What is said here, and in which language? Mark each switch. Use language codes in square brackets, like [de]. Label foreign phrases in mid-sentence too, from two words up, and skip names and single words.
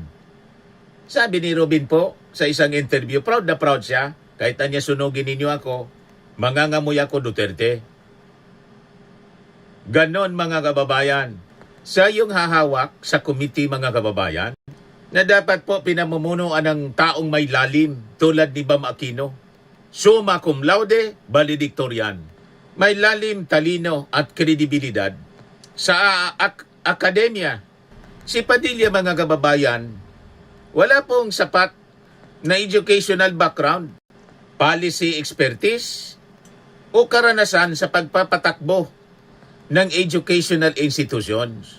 [tl] Sabi ni Robin po sa isang interview, proud na proud siya, kahit anya sunugin ninyo ako, mangangamoy ako Duterte. Ganon mga kababayan. Sa yung hahawak sa committee mga kababayan, na dapat po pinamumunuan ng taong may lalim tulad ni Bam Aquino. [la] Summa cum laude, [tl] valedictorian. May lalim, talino at kredibilidad sa akademya. Si Padilla mga kababayan, wala pong sapat na [en] educational background, policy expertise [tl] o karanasan sa pagpapatakbo ng [en] educational institutions.